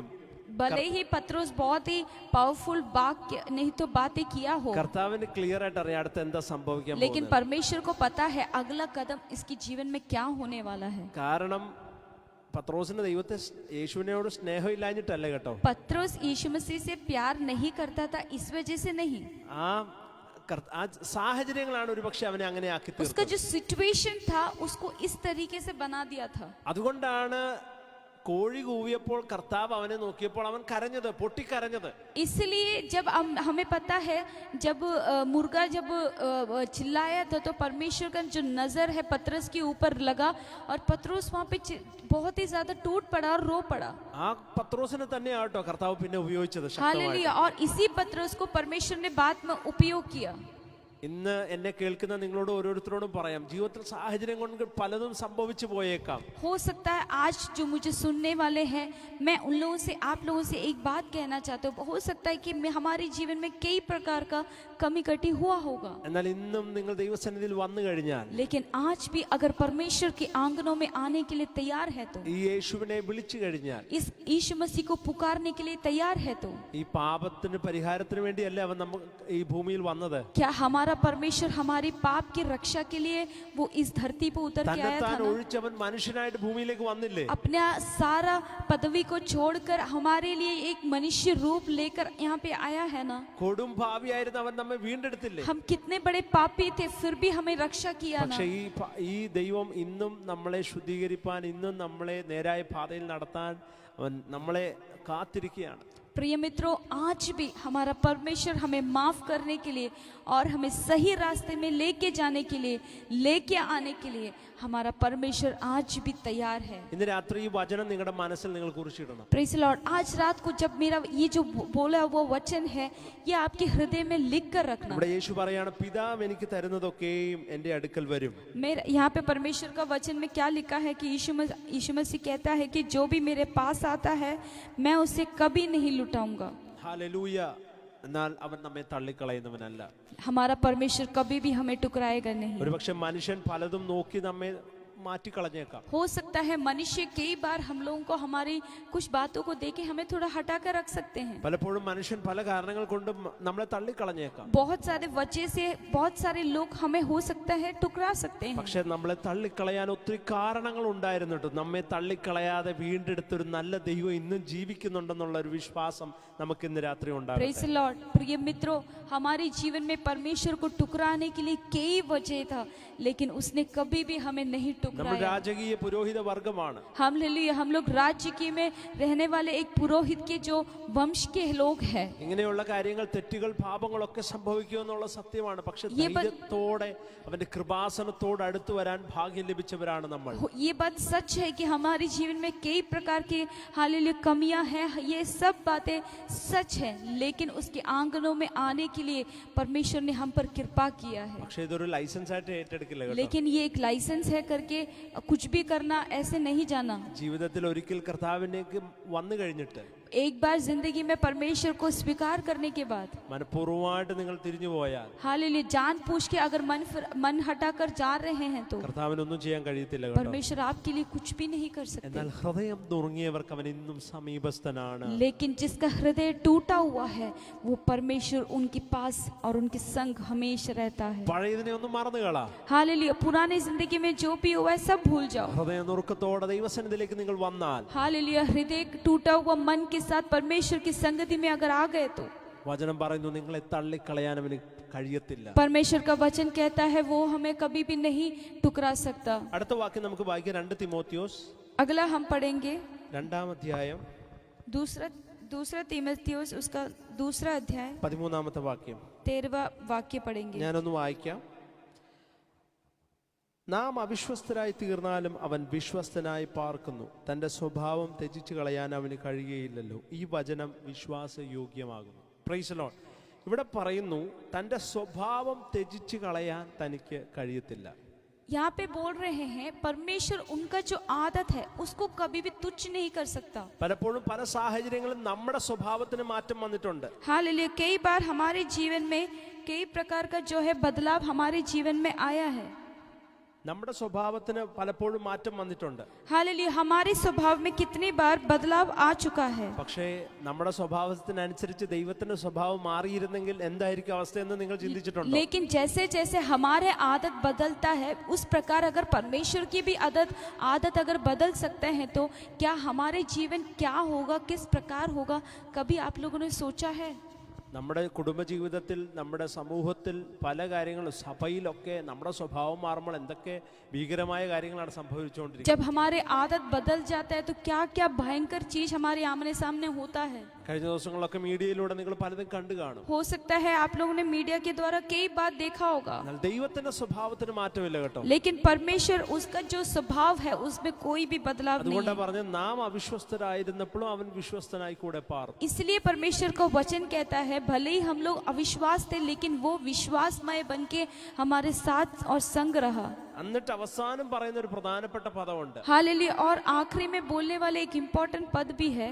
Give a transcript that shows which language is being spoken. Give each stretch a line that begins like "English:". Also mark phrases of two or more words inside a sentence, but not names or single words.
Hindi: भले ही पत्रोस बहुत ही पावरफुल वाक्य नहीं तो बातें किया हो,
Malayalam: കർത്താവിന് ക്ലിയർ ആയിട്ട് അറിയാം അടുത്ത് എന്താ സംഭവിക്കാൻ
Hindi: लेकिन
Malayalam: പോകുന്നത്.
Hindi: परमेश्वर को पता है अगला कदम इसके जीवन में क्या होने वाला है।
Malayalam: കാരണം പത്രോസിന് ദൈവത്തെ യേശുവിനോട് സ്നേഹമില്ലാഞ്ഞിട്ടല്ല കേട്ടോ.
Hindi: पत्रोस यीशु मसीह से प्यार नहीं करता था इस वजह से नहीं,
Malayalam: ആ സാഹചര്യങ്ങളാണ് ഒരു പക്ഷെ അവനെ അങ്ങനെ ആക്കി
Hindi: उसका
Malayalam: തീർത്തത്.
Hindi: जो सिचुएशन था उसको इस तरीके से बना दिया था।
Malayalam: അതുകൊണ്ടാണ് കോഴി കൂവിയപ്പോൾ കർത്താവ് അവനെ നോക്കിയപ്പോൾ അവൻ കരഞ്ഞത്, പൊട്ടിക്കരഞ്ഞത്.
Hindi: इसलिए जब हमें पता है जब मुर्गा जब चिल्लाया था तो परमेश्वर का जो नजर है पतरस के ऊपर लगा और पतरस वहां पे बहुत ही ज्यादा टूट पड़ा और रो पड़ा।
Malayalam: ആ പത്രോസിനെ തന്നെയാട്ടോ കർത്താവ് പിന്നെ ഉപയോഗിച്ചത് ശക്തമായി.
Hindi: हालेलुया। और इसी पतरस को परमेश्वर ने बाद में उपयोग किया।
Malayalam: ഇന്ന് എന്നെ കേൾക്കുന്ന നിങ്ങളോട് ഓരോരുത്തരോടും പറയാം, ജീവിതത്തിൽ സാഹചര്യം കൊണ്ട് പലതും സംഭവിച്ചു പോയേക്കാം.
Hindi: हो सकता है आज जो मुझे सुनने वाले हैं, मैं उन लोगों से, आप लोगों से एक बात कहना चाहता हूँ। हो सकता है कि हमारे जीवन में कई प्रकार का कमी कटी हुआ होगा,
Malayalam: എന്നാൽ ഇന്നും നിങ്ങൾ ദൈവസന്നിധിയിൽ വന്നു കഴിഞ്ഞാൽ,
Hindi: लेकिन आज भी अगर परमेश्वर के आंगनों में आने के लिए तैयार है तो,
Malayalam: ഈ യേശുവിനെ വിളിച്ചു കഴിഞ്ഞാൽ,
Hindi: इस यीशु मसीह को पुकारने के लिए तैयार है तो,
Malayalam: ഈ പാപത്തിന് പരിഹാരത്തിന് വേണ്ടിയല്ല അവൻ ഈ ഭൂമിയിൽ വന്നത്.
Hindi: क्या हमारा परमेश्वर हमारी पाप की रक्षा के लिए वो इस धरती पर उतर के आया था
Malayalam: തന്നെത്താൻ
Hindi: ना?
Malayalam: ഒഴിച്ചവൻ മനുഷ്യനായിട്ട് ഭൂമിയിലേക്ക് വന്നില്ലേ?
Hindi: अपना सारा पदवी को छोड़कर हमारे लिए एक मनुष्य रूप लेकर यहाँ पे आया है ना?
Malayalam: കൊടും ഭാവിയായിരുന്ന അവൻ നമ്മെ വീണ്ടെടുത്തില്ലേ?
Hindi: हम कितने बड़े पापी थे फिर भी हमें रक्षा किया ना?
Malayalam: പക്ഷെ ഈ ദൈവം ഇന്നും നമ്മളെ ശുദ്ധീകരിപ്പാൻ, ഇന്നും നമ്മളെ നേരായ പാതയിൽ നടത്താൻ അവൻ നമ്മളെ കാത്തിരിക്കുകയാണ്.
Hindi: प्रिय मित्रों, आज भी हमारा परमेश्वर हमें माफ करने के लिए और हमें सही रास्ते में लेके जाने के लिए, लेके आने के लिए हमारा परमेश्वर आज भी तैयार है।
Malayalam: ഇന്ന് രാത്രി ഈ വചനം നിങ്ങളുടെ മനസ്സിൽ നിങ്ങൾ കുറിച്ചിടണം.
English: Praise the Lord.
Hindi: आज रात को जब मेरा ये जो बोला वो वचन है, ये आपके हृदय में लिख कर रखना।
Malayalam: ഇവിടെ യേശു പറയാണ്, പിതാവ് എനിക്ക് തരുന്നതൊക്കെയും എൻ്റെ അടുക്കൽ വരും.
Hindi: मेरा यहाँ पे परमेश्वर का वचन में क्या लिखा है कि यीशु मसीह कहता है कि जो भी मेरे पास आता है मैं उसे कभी नहीं लुटाऊंगा।
Malayalam: ഹല്ലേലൂയ. എന്നാൽ അവൻ നമ്മെ തള്ളിക്കളയുന്നവനല്ല.
Hindi: हमारा परमेश्वर कभी भी हमें टुकराएगा नहीं।
Malayalam: ഒരുപക്ഷെ മനുഷ്യൻ പലതും നോക്കി നമ്മെ മാറ്റിക്കളഞ്ഞേക്കാം.
Hindi: हो सकता है मनुष्य कई बार हम लोगों को हमारी कुछ बातों को देके हमें थोड़ा हटा कर रख सकते हैं।
Malayalam: പലപ്പോഴും മനുഷ്യൻ പല കാരണങ്ങൾ കൊണ്ട് നമ്മളെ തള്ളിക്കളഞ്ഞേക്കാം.
Hindi: बहुत सारे वजह से बहुत सारे लोग हमें हो सकता है टुकरा सकते हैं।
Malayalam: പക്ഷെ നമ്മളെ തള്ളിക്കളയാൻ ഒത്തിരി കാരണങ്ങൾ ഉണ്ടായിരുന്നിട്ട് നമ്മെ തള്ളിക്കളയാതെ വീണ്ടെടുത്തൊരു നല്ല ദൈവം ഇന്നും ജീവിക്കുന്നുണ്ടെന്നുള്ള ഒരു വിശ്വാസം നമുക്ക് ഇന്ന് രാത്രി
English: प्रेज़
Malayalam: ഉണ്ടാകട്ടെ.
English: the Lord.
Hindi: प्रिय मित्रों, हमारे जीवन में परमेश्वर को टुकराने के लिए कई वजह था, लेकिन उसने कभी भी हमें नहीं
Malayalam: നമ്മൾ
Hindi: टुकराया।
Malayalam: രാജകീയ പുരോഹിത വർഗമാണ്.
Hindi: हालेलुया। हम लोग राज्य की में रहने वाले एक पुरोहित के जो वंश के लोग हैं।
Malayalam: ഇങ്ങനെയുള്ള കാര്യങ്ങൾ, തെറ്റുകൾ, പാപങ്ങളൊക്കെ സംഭവിക്കുമെന്നുള്ള സത്യമാണ്. പക്ഷെ
Hindi: ये बात-
Malayalam: ധൈര്യത്തോടെ അവന്റെ കൃപാസനത്തോട് അടുത്ത് വരാൻ भाग्യം ലഭിച്ചവരാണ് നമ്മൾ.
Hindi: ये बात सच है कि हमारे जीवन में कई प्रकार की हालेलुया कमियां हैं, ये सब बातें सच है, लेकिन उसके आंगनों में आने के लिए परमेश्वर ने हम पर कृपा किया है।
Malayalam: പക്ഷെ ഇതൊരു ലൈസൻസ് ആയിട്ട് ഏറ്റെടുക്കില്ല കേട്ടോ.
Hindi: लेकिन ये एक लाइसेंस है करके कुछ भी करना, ऐसे नहीं जाना।
Malayalam: ജീവിതത്തിൽ ഒരിക്കൽ കർത്താവിനേക്ക് വന്നു കഴിഞ്ഞിട്ട്
Hindi: एक बार जिंदगी में परमेश्वर को स्वीकार करने के बाद,
Malayalam: മനഃപൂർവ്വമായിട്ട് നിങ്ങൾ തിരിഞ്ഞു പോയാൽ
Hindi: हालेलुया जानबूझ के अगर मन हटाकर जा रहे हैं तो
Malayalam: കർത്താവിനൊന്നും ചെയ്യാൻ കഴിയത്തില്ല കേട്ടോ.
Hindi: परमेश्वर आपके लिए कुछ भी नहीं कर सकते।
Malayalam: എന്നാൽ ഹൃദയം നുറുങ്ങിയവർക്ക് അവൻ ഇന്നും സമീപസ്ഥനാണ്.
Hindi: लेकिन जिसका हृदय टूटा हुआ है वो परमेश्वर उनके पास और उनके संग हमेशा रहता है।
Malayalam: പഴയതിനെ ഒന്നും മറന്നുകളാ.
Hindi: हालेलुया। पुराने जिंदगी में जो भी हुआ है सब भूल जाओ।
Malayalam: ഹൃദയ നുറുക്കത്തോടെ ദൈവസന്നിധിയിലേക്ക് നിങ്ങൾ വന്നാൽ,
Hindi: हालेलुया। हृदय टूटा हुआ मन के साथ परमेश्वर की संगति में अगर आ गए तो
Malayalam: വചനം പറയുന്നു നിങ്ങളെ തള്ളിക്കളയാൻ അവന് കഴിയത്തില്ല.
Hindi: परमेश्वर का वचन कहता है वो हमें कभी भी नहीं टुकरा सकता।
Malayalam: അടുത്ത വാക്യം നമുക്ക് വായിക്കാം. 2 തിമോത്തിയോസ്
Hindi: अगला हम पढ़ेंगे
Malayalam: 2-ാം അധ്യായം
Hindi: दूसरा तीमुथियुस उसका 2 अध्याय
Malayalam: 13-ാമത്തെ വാക്യം.
Hindi: 13वां वाक्य पढ़ेंगे।
Malayalam: ഞാനൊന്ന് വായിക്കാം. നാം അവിശ്വസ്തരായി തീർന്നാലും അവൻ വിശ്വസ്തനായി പാർക്കുന്നു. തൻ്റെ സ്വഭാവം ത്യജിച്ചു കളയാൻ അവന് കഴിയുകയില്ലല്ലോ. ഈ വചനം വിശ്വാസയോഗ്യമാകുന്നു.
English: Praise the Lord.
Malayalam: ഇവിടെ പറയുന്നു തൻ്റെ സ്വഭാവം ത്യജിച്ചു കളയാൻ തനിക്ക് കഴിയത്തില്ല.
Hindi: यहाँ पे बोल रहे हैं परमेश्वर उनका जो आदत है उसको कभी भी तुच्छ नहीं कर सकता.
Malayalam: പലപ്പോഴും പല സാഹചര്യങ്ങളും നമ്മുടെ സ്വഭാവത്തിന് മാറ്റം വന്നിട്ടുണ്ട്.
Hindi: हालेलुया. कई बार हमारे जीवन में कई प्रकार का जो है बदलाव हमारे जीवन में आया है.
Malayalam: നമ്മുടെ സ്വഭാവത്തിന് പലപ്പോഴും മാറ്റം വന്നിട്ടുണ്ട്.
Hindi: हालेलुया. हमारे स्वभाव में कितनी बार बदलाव आ चुका है.
Malayalam: പക്ഷേ നമ്മുടെ സ്വഭാവത്തിനനുസരിച്ച് ദൈവത്തിന്റെ സ്വഭാവം മാറിയിരുന്നെങ്കിൽ എന്തായിരിക്കും അവസ്ഥയെന്ന് നിങ്ങൾ ചിന്തിച്ചിട്ടുണ്ടോ?
Hindi: लेकिन जैसे जैसे हमारे आदत बदलता है उस प्रकार अगर परमेश्वर की भी आदत अगर बदल सकते हैं तो क्या हमारे जीवन क्या होगा, किस प्रकार होगा, कभी आप लोगों ने सोचा है?
Malayalam: നമ്മുടെ കുടുംബജീവിതത്തിൽ, നമ്മുടെ സമൂഹത്തിൽ, പല കാര്യങ്ങളും സഭയിലൊക്കെ നമ്മുടെ സ്വഭാവം മാറുമ്പോൾ എന്തൊക്കെ ഭീകരമായ കാര്യങ്ങളാണ് സംഭവിച്ചുകൊണ്ടിരിക്കുന്നത്.
Hindi: जब हमारे आदत बदल जाता है तो क्या क्या भयंकर चीज हमारे आमने सामने होता है.
Malayalam: കഴിഞ്ഞ ദിവസങ്ങളിലൊക്കെ മീഡിയയിലൂടെ നിങ്ങൾ പലതും കണ്ടു കാണും.
Hindi: हो सकता है आप लोगों ने मीडिया के द्वारा कई बात देखा होगा.
Malayalam: എന്നാൽ ദൈവത്തിന്റെ സ്വഭാവത്തിന് മാറ്റമില്ല കേട്ടോ.
Hindi: लेकिन परमेश्वर उसका जो स्वभाव है उसमें कोई भी बदलाव नहीं
Malayalam: അതുകൊണ്ടാണ്
Hindi: है.
Malayalam: പറഞ്ഞത് നാം അവിശ്വസ്തരായിരുന്നപ്പോഴും അവൻ വിശ്വസ്തനായി കൂടെ പാർന്നു.
Hindi: इसलिए परमेश्वर को वचन कहता है भले ही हम लोग अविश्वास थे लेकिन वो विश्वासमय बन के हमारे साथ और संग रहा.
Malayalam: എന്നിട്ട് അവസാനം പറയുന്ന ഒരു പ്രധാനപ്പെട്ട പദമുണ്ട്.
Hindi: हालेलुया. और आखिरी में बोलने वाले एक इम्पोर्टेंट पद भी है.